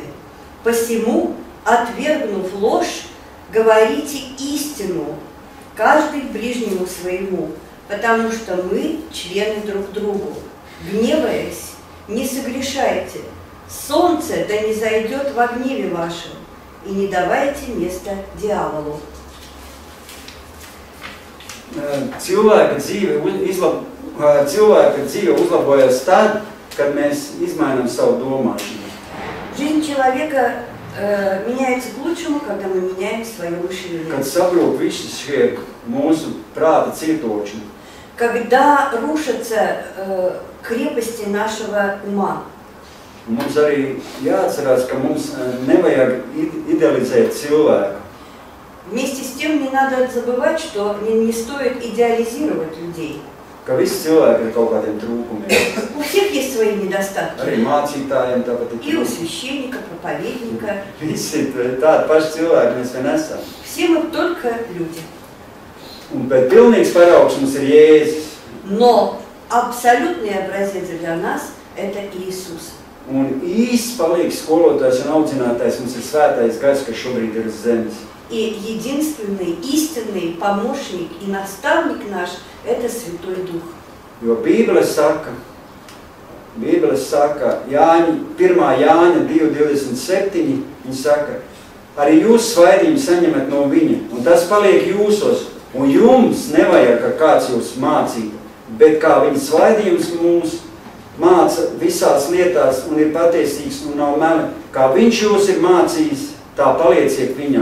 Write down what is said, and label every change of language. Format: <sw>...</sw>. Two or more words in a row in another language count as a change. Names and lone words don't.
<ru>Посему, отвергнув ложь, говорите истину, каждый ближнему своему, потому что мы члены друг другу. Гневаясь, не согрешайте, солнце да не зайдет во гневе вашем, и не давайте места дьяволу».</ru> <lv>Cilvēka dzīve uzlabojas tad, kad mēs izmainām savu domāšanu.</lv> <ru>Жизнь человека меняется к лучшему, когда мы меняем свое мышление.</ru> <lv>Kad sabrūk visi šie mūsu prāta cietoči.</lv> <ru>Когда рушатся крепости нашего ума.</ru> <lv>Mums arī jāatcerās, ka mums nevajag idealizēt cilvēku.</lv> <ru>Вместе с тем не надо забывать, что не стоит идеализировать людей.</ru> <lv>Ka visi cilvēki ir kaut kādiem trūkumiem.</lv> <ru>У всех есть свои недостатки.</ru> <lv>Arī mācītājiem tāpat ir.</lv> <ru>И у священника, проповедника.</ru> <lv>Visi tādi paši cilvēki mēs vien esam.</lv> <ru>Все мы только люди.</ru> <lv>Bet pilnīgs paraugs mums ir Jēzus.</lv> <ru>Но абсолютный образец для нас – это Иисус.</ru> <lv>Un īsts palīgs skolotājs un audzinātājs mums ir svētais gars, kas šobrīd ir uz zemes.</lv> <ru>И единственный, истинный помощник и наставник наш – это Святой Дух.</ru> <lv>Jo Bībele saka, 1. Jāņa 2:27, viņa saka, arī jūs svaidījumu saņemat no viņa, un tas paliek jūsos, un jums nevajag, ka kāds jūs mācītu, bet kā viņa svaidījums mūs māca visās lietās un ir patiesīgs un nav meli, kā viņš jūs ir mācījis, tā palieciet viņā.</lv>